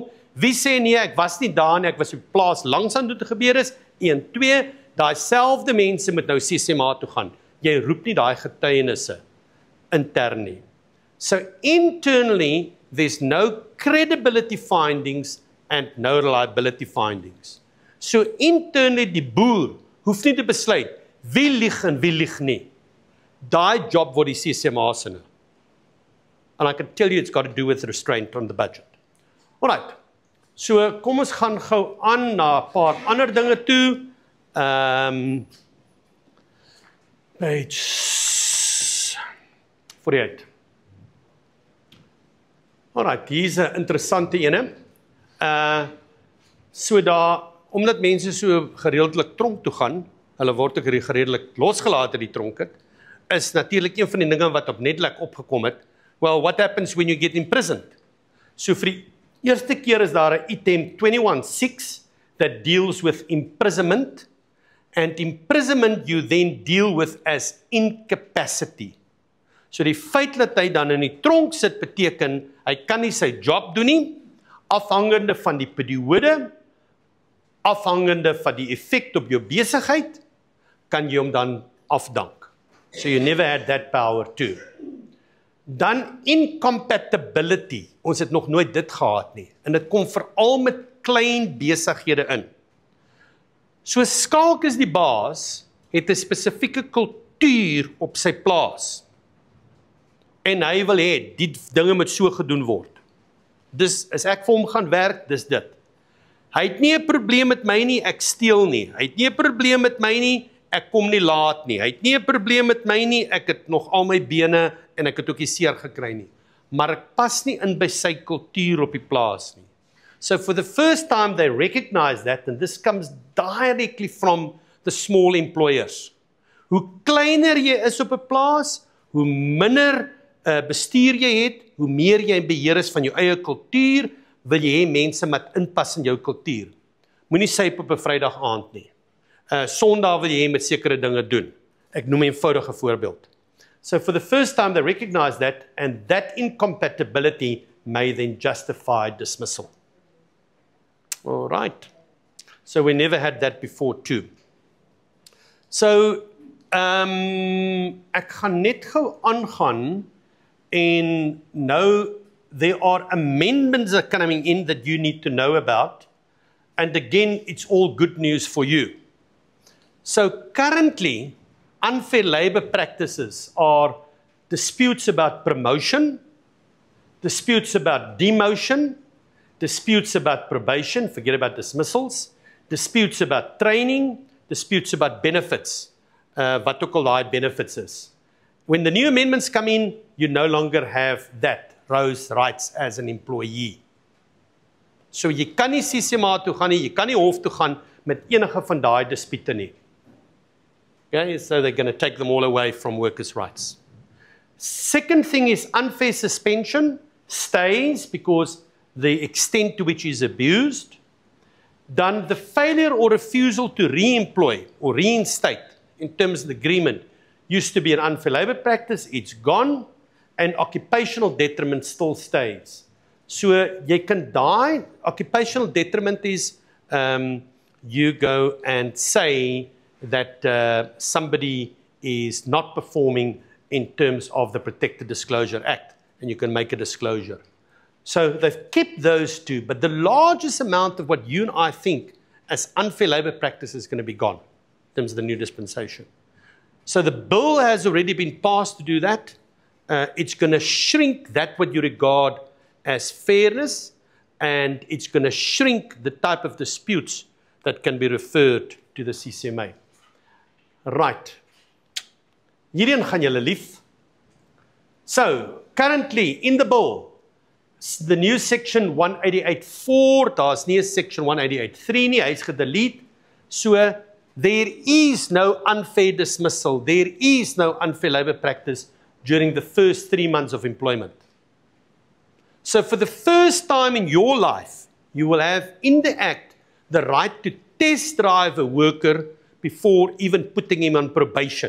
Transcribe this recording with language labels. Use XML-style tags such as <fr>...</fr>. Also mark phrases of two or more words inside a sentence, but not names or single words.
<af>Wie sê nee, ek was nie daar nie, ek was op die plaas langs aan toe te gebeur is. 1 2, daai selfde mense moet nou CCMA toe gaan. Jy roep nie daai getuienisse intern nie.</af> <en>So internally there's no credibility findings and no reliability findings.</en> <af>So internally die boer hoef nie te besluit wie lieg en wie lieg nie. Daai job word die CCMA se nou.</af> <en>And I can tell you it's got to do with restraint on the budget. Alright.</en> <af>So kom ons gaan gou aan na 'n paar ander dinge toe. Page 48. Alright, hier is 'n interessante ene. So daar, omdat mense so gereeldelik tronk toe gaan, hulle word ook gereeldelik losgelaat uit die tronk het, is natuurlik een van die dinge wat op Netlac opgekom het.</af> <en>Well, what happens when you get imprisoned?</en> <af>So vir die eerste keer is daar 'n item 21.6</af> <en>that deals with imprisonment, and imprisonment you then deal with as incapacity.</en> <af>So die feit dat hy dan in die tronk sit beteken, hy kan nie sy job doen nie, afhangende van die periode, afhangende van die effek op jou besigheid, kan jy hom dan afdank.</af> <en>So you never had that power too.</en> <af>Dan incompatibility, ons het nog nooit dit gehad nie, en dit kom veral met klein besighede in. So Skalk is die baas, het 'n spesifieke kultuur op sy plaas. en hy wil hê die dinge moet so gedoen word. Dis as ek vir hom gaan werk, dis dit. Hy het nie 'n probleem met my nie, ek steel nie. Hy het nie 'n probleem met my nie, ek kom nie laat nie. Hy het nie 'n probleem met my nie, ek het nog al my bene en ek het ook nie seer gekry nie. Maar ek pas nie in by sy kultuur op die plaas nie.</af> <en>So for the first time they recognize that, and this comes directly from the small employers.</en> <af>Hoe kleiner jy is op 'n plaas, hoe minder bestuur jy het, hoe meer jy in beheer is van jou eie kultuur, wil jy hê mense moet inpas in jou kultuur. Moenie syp op 'n Vrydag aand nie. Sondag wil jy hê met sekere dinge doen. Ek noem 'n eenvoudige voorbeeld.</af> <en>So for the first time they recognize that, and that incompatibility may then justify dismissal. All right. So we never had that before too.</en> <af>So ek gaan net gou aangaan en nou</af> <en>there are amendments that are coming in that you need to know about, and again it's all good news for you. So currently unfair labor practices are disputes about promotion, disputes about demotion, disputes about probation, forget about dismissals, disputes about training, disputes about benefits,</en> <af>wat ook al daai benefits is.</af> <en>When the new amendments come in, you no longer have those rights as an employee.</en> <af>So jy kan nie CCMA toe gaan nie, jy kan nie hof toe gaan met enige van daai dispute nie.</af> <en>Okay, so they're going to take them all away from workers' rights. Second thing is unfair suspension stays because the extent to which is abused. Then the failure or refusal to re-employ or reinstate in terms of the agreement used to be an unfair labor practice, it's gone, and occupational detriment still stays. So</en> <af>jy kan daai</af> <en>occupational detriment is you go and say that somebody is not performing in terms of the Protected Disclosure Act, and you can make a disclosure. So they've kept those two, but the largest amount of what you and I think as unfair labor practice is going to be gone in terms of the new dispensation. So the bill has already been passed to do that. It's going to shrink that what you regard as fairness, and it's going to shrink the type of disputes that can be referred to the CCMA.</en> <af>Right. Hierin gaan julle lief.</af> <en>So, currently in the bill, the new section 188.4,</en> <af>daar's nie 'n section 188.3 nie, hy's gedelete.</af> <en>So, there is no unfair dismissal, there is no unfair labor practice during the first 3 months of employment. So for the first time in your life, you will have in the Act the right to test drive a worker before even putting him on probation.</en>